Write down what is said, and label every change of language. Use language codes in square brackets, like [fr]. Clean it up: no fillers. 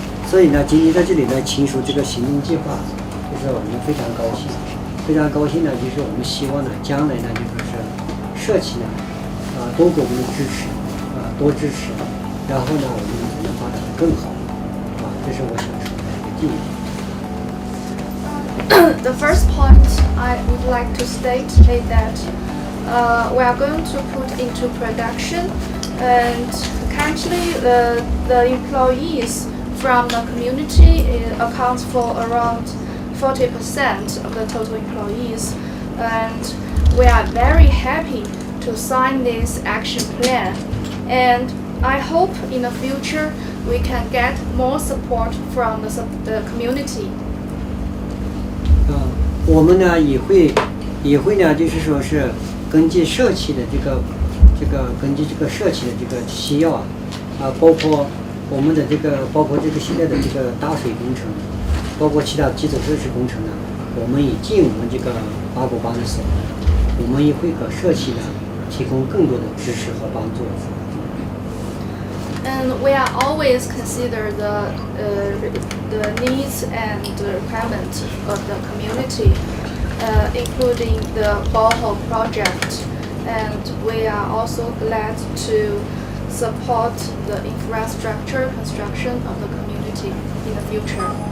[zh] 所以呢，今天在这里呢签署这个行动计划，就是我们非常高兴，呢，就是我们希望呢，将来呢，就是社企呢，多给我们的支持，多支持，然后呢，我们才能发展得更好，这是我想说的第一点。 [en] The first point I would like to state is that we are going to put into production, and currently the employees from the community accounts for around 40% of the total employees, and we are very happy to sign this action plan, and I hope in the future we can get more support from the community. [zh] 我们呢也会呢，就是说是根据社企的根据这个社企的这个需要包括我们的包括现在的打水工程，包括其他基础设施工程呢，我们也尽我们八股帮的手，我们也会给社企呢提供更多的支持和帮助。 [en] And we are always consider the needs and the requirements of the community, including the borehole project, and we are also glad to support the infrastructure construction of the community in the future.